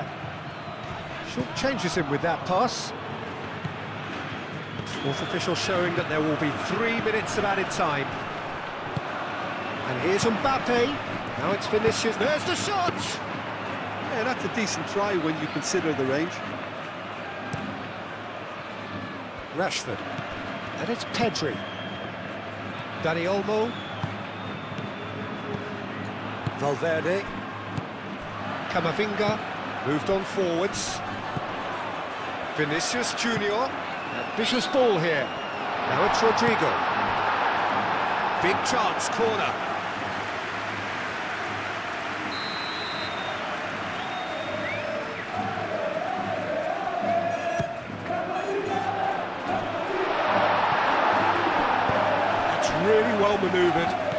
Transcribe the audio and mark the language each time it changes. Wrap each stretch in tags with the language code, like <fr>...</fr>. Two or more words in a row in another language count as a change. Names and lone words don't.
<en>Short changes him with that pass. Fourth official showing that there will be 3 minutes of added time. And here's Mbappe. Now it's Vinicius. There's the shot! Yeah, that's a decent try when you consider the range. Rashford. And it's Pedri. Dani Olmo. Valverde. Camavinga. Moved on forwards. Vinicius Junior. Ambitious ball here. Now it's Rodrigo. Big chance, corner. That's really well manoeuvred.</en>